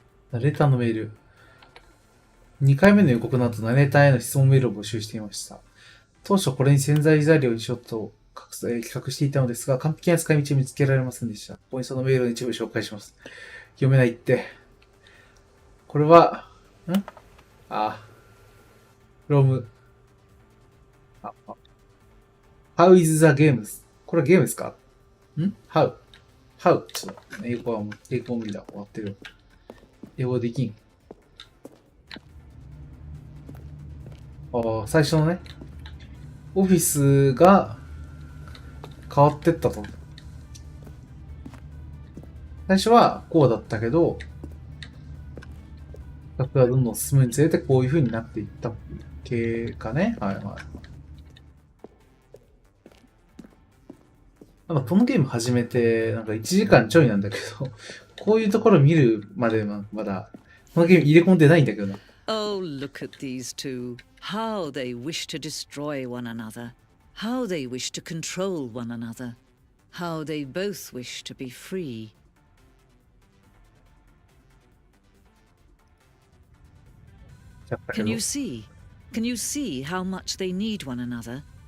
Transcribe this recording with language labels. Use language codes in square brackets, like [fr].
[ja] ナレーターのメール。 2回目の予告の後、ナレーターへの質問メールを募集していました。当初これに潜在材料にしようと企画していたのですが、完璧な使い道を見つけられませんでした。ここにそのメールの一部を紹介します。読めないって。これは、 [en] from How is the games? [ja] これはゲームですか？How? ちょっと、英語は無理だ。終わってる。英語できん。最初のね、オフィスが変わってったと。最初はこうだったけど、企画がどんどん進むにつれてこういう風になっていった系かね。はいはい。なんかこのゲーム始めて、なんか1時間ちょいなんだけど、こういうところ見るまでまだ、このゲーム入れ込んでないんだけどな。 [en] Oh, look at these two. How they wish to destroy one another. How they wish to control one another. How they both wish to be free. Can you see? Can you see how much they need one another?